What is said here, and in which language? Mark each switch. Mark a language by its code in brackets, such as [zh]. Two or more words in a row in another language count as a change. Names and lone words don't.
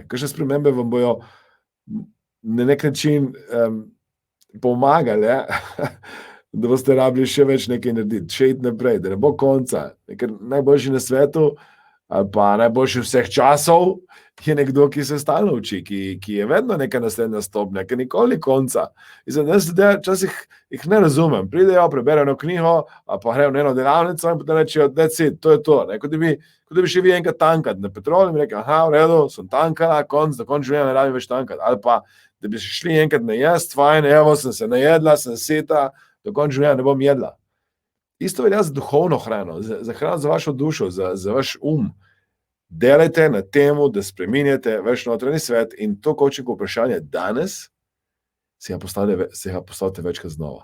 [sl] Kakšne spremembe vam bojo na nek način pomagali, da boste rabili še več nekaj narediti, še iti naprej, da ne bo konca. Ker najboljši na svetu ali pa najboljši vseh časov je nekdo, ki se stalno uči, ki je vedno neka naslednja stopnja, ki nikoli ni konca. Včasih jih ne razumem. Pridejo, preberejo eno knjigo, pa grejo na eno delavnico in potem rečejo, [en] that's it, [sl] to je to. Kot da bi še vi enkrat tankati na petrol in rekel, aha, v redu, sem tankala, do konca življenja ne rabim več tankati. Ali pa, da bi šli enkrat najest, fajn, evo, sem se najedla, sem seta, do konca življenja ne bom jedla. Isto velja za duhovno hrano, za hrano za vašo dušo, za vaš Delajte na temu, da spreminjate vaš notranji svet in to coaching vprašanje danes se ga postavite večkrat znova.